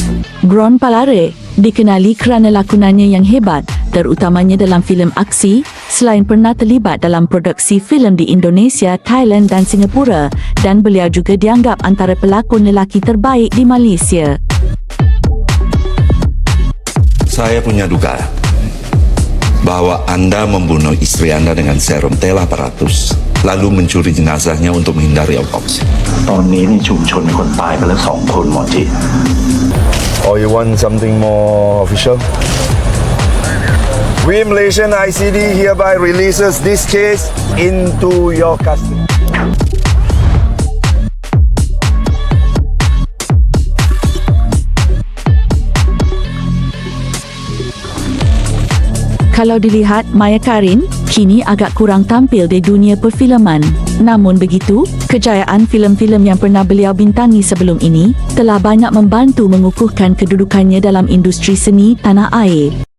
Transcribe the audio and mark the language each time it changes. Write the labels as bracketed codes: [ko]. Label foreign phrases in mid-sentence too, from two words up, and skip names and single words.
[ms] Gron Palare dikenali kerana lakonannya yang hebat, terutamanya dalam filem aksi, selain pernah terlibat dalam produksi filem di Indonesia, Thailand dan Singapura, dan beliau juga dianggap antara pelakon lelaki terbaik di Malaysia. Saya punya duga bahawa anda membunuh isteri anda dengan serum telah 400 lalu mencuri jenazahnya untuk menghindari autopsi. [th] ตอนนี้ในชุมชนมีคนตายไปแล้ว2 คนหมอจิ [en] Or you want something more official? We Malaysian ICD hereby releases this case into your custody. [ms] Kalau dilihat, Maya Karin kini agak kurang tampil di dunia perfilman. Namun begitu, kejayaan filem-filem yang pernah beliau bintangi sebelum ini telah banyak membantu mengukuhkan kedudukannya dalam industri seni tanah air.